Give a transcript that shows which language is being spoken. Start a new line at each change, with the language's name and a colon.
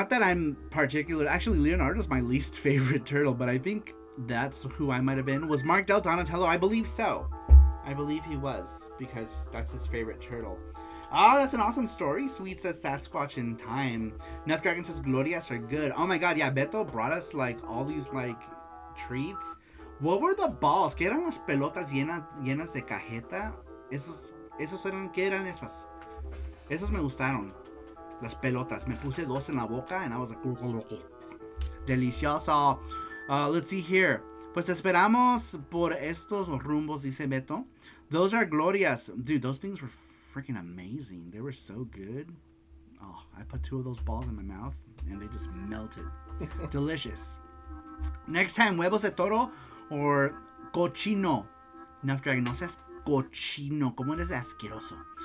English: Not that I'm particular. Actually, Leonardo's my least favorite turtle, but I think that's who I might have been. Was Mark Del Donatello? I believe so. I believe he was, because that's his favorite turtle. Oh, that's an awesome story. Sweet says Sasquatch in time. Nuff Dragon says Glorias are good. Oh my god, yeah, Beto brought us like all these like treats. What were the balls?
Spanish: ¿Qué eran las pelotas llenas de cajeta? Esos eran, ¿qué eran esas? Esos me gustaron. Las pelotas. Me puse dos en la boca
English: and I was like,
Spanish: delicioso.
English: Let's see here.
Spanish: Pues esperamos por estos rumbos, dice Beto.
English: Those are glorias. Dude, those things were freaking amazing. They were so good. Oh, I put 2 of those balls in my mouth and they just melted. Delicious. Next time,
Spanish: huevos de toro
English: or cochino.
Spanish: Nuff Dragon, no seas cochino. ¿Cómo eres asqueroso?